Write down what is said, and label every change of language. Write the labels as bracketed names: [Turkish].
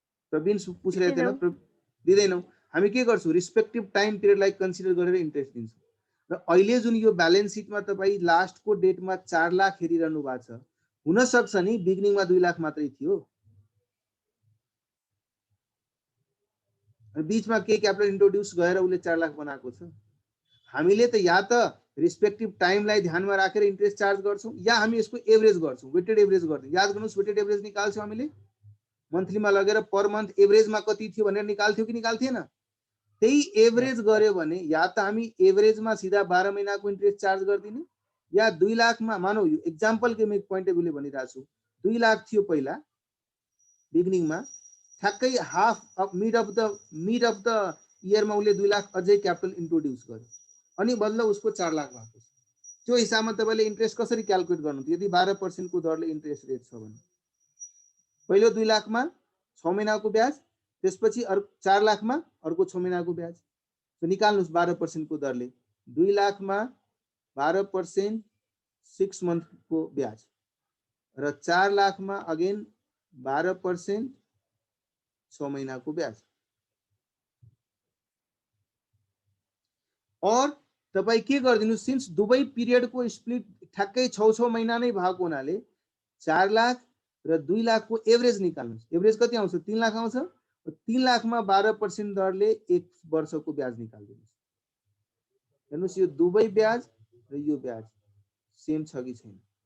[Hindi] प्रवीण पूछ रहे थे ना, दिदैनौ। [Nepali] हामी के गर्छौं? रिस्पेक्टिभ टाइम पिरियडलाई कन्सिडर गरेर इन्ट्रेस्ट दिन्छौं। र अहिले जुन यो ब्यालेन्स सिटमा तपाई लास्ट को डेटमा 4 लाख हेरिरहनु भएको छ, हुन सक्छ नि बिगिनिङमा 2 लाख मात्रै थियो, बीचमा के क्यापिटल इन्ट्रोड्युस गरेर उले 4 लाख बनाएको छ। हामीले त या त रिस्पेक्टिभ टाइमलाई ध्यानमा राखेर इन्ट्रेस्ट चार्ज गर्छौं या हामी यसको एभरेज गर्छौं, वेटेड एभरेज गर्छौं। याद गर्नुस्, वेटेड एभरेज निकाल्छौं हामीले मन्थलीमा लगेर पर मंथ एभरेजमा कति थियो भनेर निकाल्थ्यो कि निकाल्थेन? त्यही एभरेज गर्यो भने या त हामी एभरेजमा सिधा 12 महीनाको इन्ट्रेस्ट चार्ज गर्दिने या 2 लाखमा, मानौ यो एक्जाम्पल के म पोइन्ट अफ भ्यूले भनिरहेको छु, 2 लाख थियो पहिला बिगिनिङमा, ठ्याक्कै half of mid of the इयरमा उले 2 लाख अझै क्यापिटल इन्ट्रोड्युस गर्यो अनि बल्ल उसको 4 लाख भएको छ। त्यो हिसाबमा तपाईले इन्ट्रेस्ट कसरी क्याल्कुलेट गर्नु? यदि 12% को दरले इन्ट्रेस्ट रेट छ भने पहिलो 2 लाखमा 6 महिनाको ब्याज, त्यसपछि 4 लाखमा अर्को 6 महिनाको ब्याज। तो निकाल्नुस् 12% को दरले 2 लाखमा 12% 6 मंथ को ब्याज र 4 लाखमा अगेन 12% 6 महीना को ब्याज। और तपाईँ के गरिदिनु, सिन्स दुवै पिरियडको स्प्लिट ठ्याक्कै 6 महिना नै भएको हुनाले 4 लाख र 2 लाखको एभरेज निकाल्नुहोस्। एभरेज कति आउँछ? 3 लाख आउँछ। 3 लाखमा 12% दरले 1 वर्षको ब्याज निकाल्दिनुहोस्। हेर्नुहोस् यो दुवै ब्याज र यो ब्याज सेम छ कि छैन?